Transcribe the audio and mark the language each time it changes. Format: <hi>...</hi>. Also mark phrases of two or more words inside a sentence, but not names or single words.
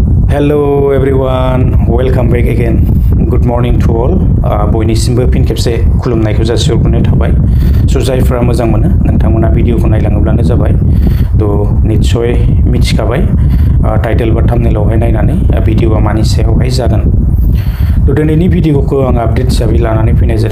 <en>Hello everyone, welcome back again. Good morning to all.</en> <brx>बयनिसिमबो फिन खेबसे खुलुमनायखौ जासिहरग्रोनाय थाबाय। जायफोरा मोजां मोनो नोंथांमोना भिडिअखौ नायलाङोब्लानो जाबाय। निश्चय मिथिखाबाय टाइटेल बा थाम्बनेलावहाय नायनानै भिडिअआ मानि सायावहाय जागोन। दिनैनि भिडिअखौ आं आपडेट हिसाबै लानानै फैनाय जादों।</brx>